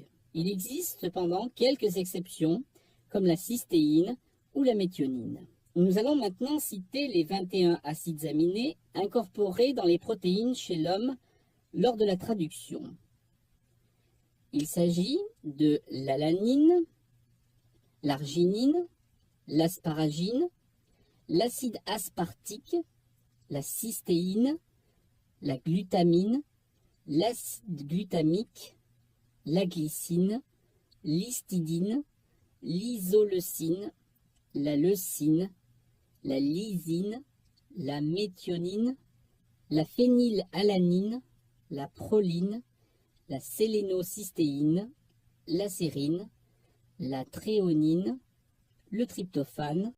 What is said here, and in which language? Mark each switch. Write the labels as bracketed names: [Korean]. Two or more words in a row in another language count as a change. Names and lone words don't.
[French] Il existe cependant quelques exceptions, comme la cystéine ou la méthionine. Nous allons maintenant citer les 21 acides aminés incorporés dans les protéines chez l'homme lors de la traduction. Il s'agit de l'alanine, l'arginine, l'asparagine, l'acide aspartique, la cystéine, la glutamine, l'acide glutamique, la glycine, l'histidine, l'isoleucine, la leucine, la lysine, la méthionine, la phénylalanine, la proline, la sélénocystéine, la sérine, la thréonine, le tryptophane,